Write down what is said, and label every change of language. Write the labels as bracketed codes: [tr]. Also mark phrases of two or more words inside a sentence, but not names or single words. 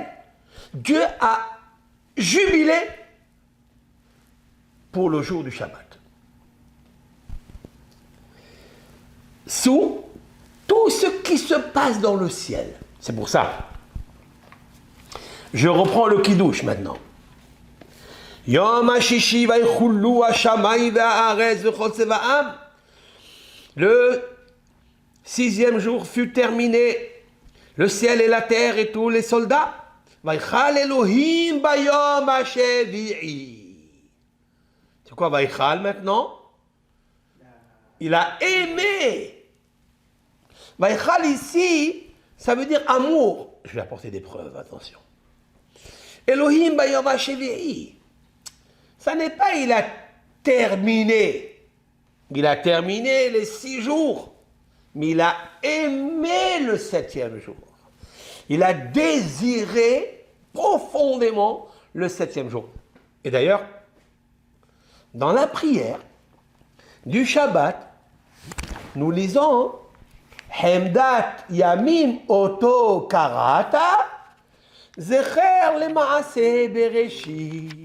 [fr] Dieu a jubilé pour le jour du Shabbat. sous tout ce qui se passe dans le ciel. C'est pour ça. Je reprends le kiddush maintenant. [he] יום הששי ויכלו השמים והארץ וכל צבאם. [fr] Le 6e jour fut terminé. Le ciel et la terre et tous les soldats. [he] ויכל אלהים ביום השביעי. [fr] C'est quoi Vaychal maintenant? Il a aimé. Vaychal ici, ça veut dire amour. Je vais apporter des preuves, attention. [he] אלהים ביום השביעי. [fr] Ça n'est pas il a terminé. Il a terminé les 6 jours. Mais il a aimé le 7e jour. Il a désiré profondément le 7e jour. Et d'ailleurs, dans la prière du Shabbat, nous lisons [he] חמדת ימים אותו קראת זכר למעשה בראשית.